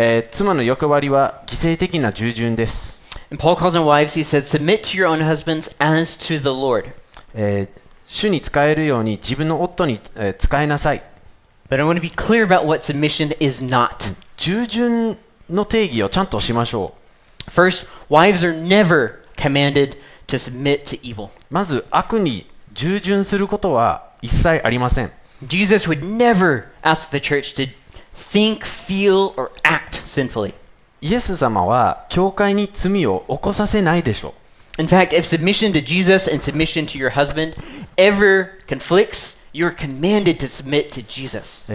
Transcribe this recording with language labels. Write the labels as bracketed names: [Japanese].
[Japanese] 妻の役割は犠牲的な従順です。 [English] And Paul calls on wives, he said, submit to your own husbands as to the Lord. [Japanese] 主に仕えるように自分の夫に仕えなさい。 [English] But I want to be clear about what submission is not. [Japanese] 従順の定義をちゃんとしましょう。 [English] First, wives are never commanded to submit to evil. [Japanese] まず悪に従順することは一切ありません。 [English] Jesus would never ask the church to think, feel, or act sinfully. [Japanese] イエス様は教会に罪を起こさせないでしょう。 [English] In fact, if submission to Jesus and submission to your husband ever conflicts, you're commanded to submit to Jesus.